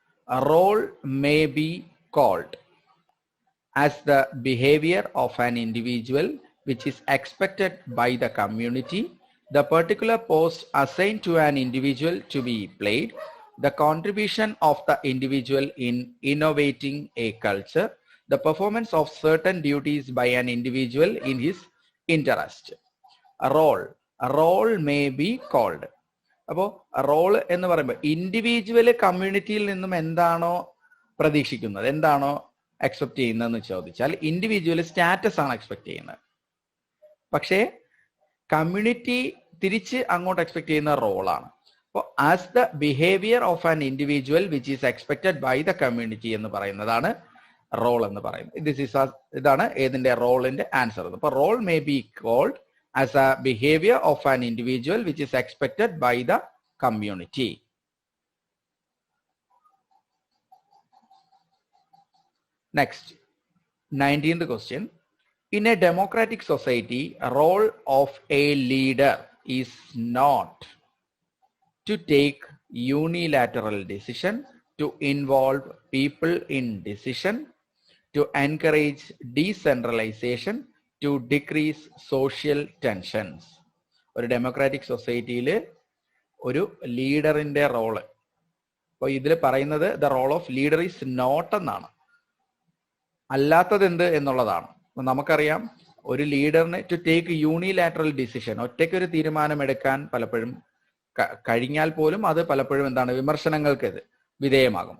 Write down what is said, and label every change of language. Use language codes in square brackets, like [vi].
[en] A role may be called as the behavior of an individual which is expected by the community, the particular post assigned to an individual to be played, the contribution of the individual in innovating a culture, the performance of certain duties by an individual in his interest. A role may be called. [ml] അപ്പോൾ role എന്ന് പറയുമ്പോൾ individual കമ്മ്യൂണിറ്റിയിൽ നിന്നും എന്താണോ പ്രതീക്ഷിക്കുന്നത്, എന്താണോ expect ചെയ്യുന്നതെന്ന് ചോദിച്ചാൽ ഇൻഡിവിജ്വൽ സ്റ്റാറ്റസ് ആണ് എക്സ്പെക്ട് ചെയ്യുന്നത്. പക്ഷേ കമ്മ്യൂണിറ്റി തിരിച്ച് അങ്ങോട്ട് എക്സ്പെക്ട് ചെയ്യുന്ന റോളാണ്. [en] അപ്പോൾ as the behaviour of an individual which is expected by the community [ml] എന്ന് പറയുന്നതാണ് റോൾ എന്ന് പറയുന്നത്. ഇതാണ് ഏതിന്റെ റോളിന്റെ ആൻസർ. അപ്പൊ [en] Role may be called as a behaviour of an individual which is expected by the community. Next, 19th question. In a democratic society, role of a leader is not to take unilateral decision, to involve people in decision, to encourage decentralization, to decrease social tensions. [ml] ഒരു democratic സൊസൈറ്റിയിൽ ഒരു ലീഡറിന്റെ role, അപ്പോൾ ഇതിൽ പറയുന്നത് [en] the role of leader is not [ml] എന്നാണ്, അല്ലാത്തത് എന്ത് എന്നുള്ളതാണ്. അപ്പൊ നമുക്കറിയാം ഒരു ലീഡറിന് [en] to take unilateral decision, [ml] ഒറ്റയ്ക്കൊരു തീരുമാനം എടുക്കാൻ പലപ്പോഴും കഴിഞ്ഞാൽ പോലും അത് പലപ്പോഴും എന്താണ് വിമർശനങ്ങൾക്ക് വിധേയമാകും.